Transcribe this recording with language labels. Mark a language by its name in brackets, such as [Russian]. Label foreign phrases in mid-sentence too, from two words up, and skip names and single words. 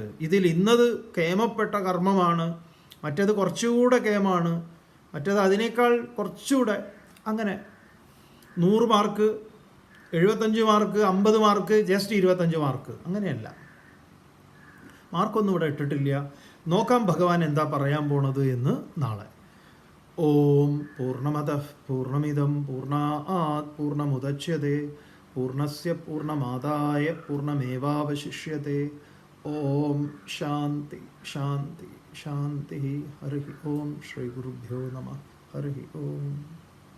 [Malayalam] ഇതിൽ ഇന്നത് കേമപ്പെട്ട കർമ്മമാണ്, മറ്റേത് കുറച്ചുകൂടെ കേമാണ്, മറ്റേത് അതിനേക്കാൾ കുറച്ചുകൂടെ, അങ്ങനെ 100 മാർക്ക് 75 മാർക്ക് 50 മാർക്ക് ജസ്റ്റ് 25 മാർക്ക്, അങ്ങനെയല്ല. മാർക്കൊന്നും ഇവിടെ ഇട്ടിട്ടില്ല. നോക്കാം ഭഗവാൻ എന്താ പറയാൻ പോണത് എന്ന് നാളെ. [Sanskrit] ഓം പൂർണ്ണമതഃ പൂർണ്ണമിദം പൂർണ്ണാത് പൂർണ്ണമുദച്യത്തെ പൂർണ്ണസ്യ പൂർണ്ണമാദായ പൂർണ്ണമേവാവശിഷ്യത്തെ. ഓം ശാന്തി ശാന്തി ശാന്തി. ഹരി ഓം. ശ്രീ ഗുരുഭ്യോ നമഃ. ഹരി ഓം.